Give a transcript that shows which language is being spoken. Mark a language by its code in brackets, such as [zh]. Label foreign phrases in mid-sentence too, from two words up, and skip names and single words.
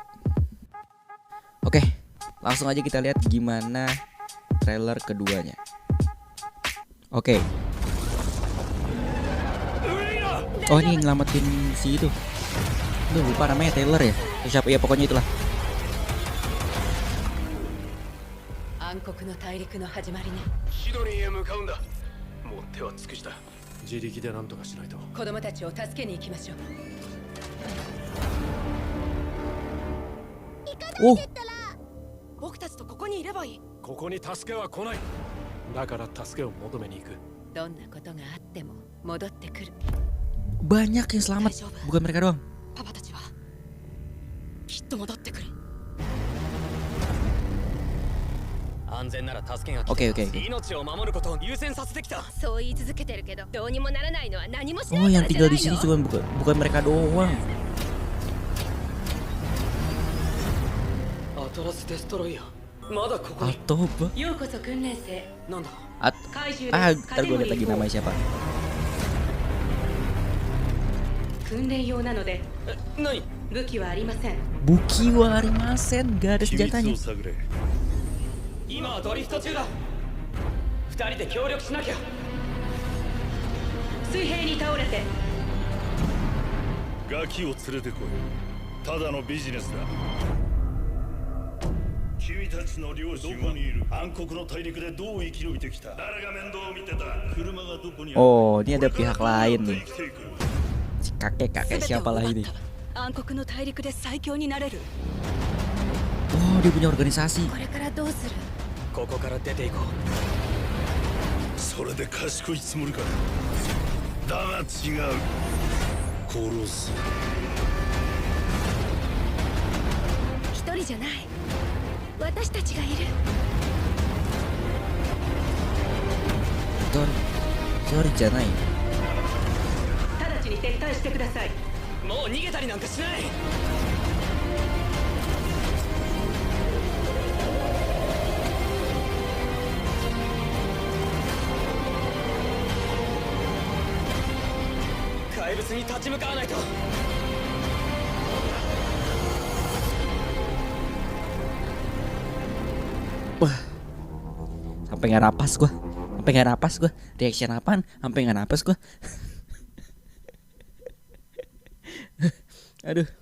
[id] Oke, langsung aja kita lihat gimana trailer keduanya. Oke. Oh, ini ngelamatin si itu. Duh, lupa namanya, Taylor ya. Siapa ya, pokoknya itulah. [ja] 暗黒の大陸の始まりね。シドニーへ向かうんだ。もう手は尽くした。自力で何とかしないと。子供たちを助けに行きましょう。 Oh, 僕たちとここにいればいい。ここに助けは来ない。だから助けを求めに行く。どんなことがあっても戻ってくる。 [id] banyak yang selamat, bukan mereka doang. [ja] パパたちはきっと戻ってくる。安全なら助けが来た。 [id] Oke. [ja] 命を守ることを優先させてきた。そう言い続けてるけど、どうにもならないのは何もしな Oh, いか [id] yang [ja] らじゃ [id] tinggal [ja] な [id] di [ja] い [id] sini [ja] の。 [id] bukan mereka doang. [ja] アトラスデストロイヤー。まだここに。 [id] Atau [ja] ようこそ訓練生。なんだ。怪獣 [id] ntar gue lihat lagi namanya siapa. [ja] 訓練用なので何？武器はありません。武器わりません, [id] gak ada senjatanya. [ja] 今はドリフト中だ。人で協力しなきゃ。水平に倒れて。ガキを連れてこい。ただのビジネスだ。君たちの両親は暗黒の大陸でどう生き延びてきた。誰が面倒を見てた。車がどこにある。 [id] Oh, ini ada pihak lain nih. Si kakek siapa lah ini? [ja] 暗黒の大陸で最強になれる。 [id] Oh, dia punya organisasi. [ja] これからどうする。ここから出ていこう。それで賢いつもりか。だが違う。殺す。一人じゃない。私たちがいる。一人じゃない。直ちに撤退してください。もう逃げたりなんかしない。怪物に立ち向かわないと。 [id] Sampai nggak napas gua. Reaction apaan? Sampai nggak napas gua. Aduh.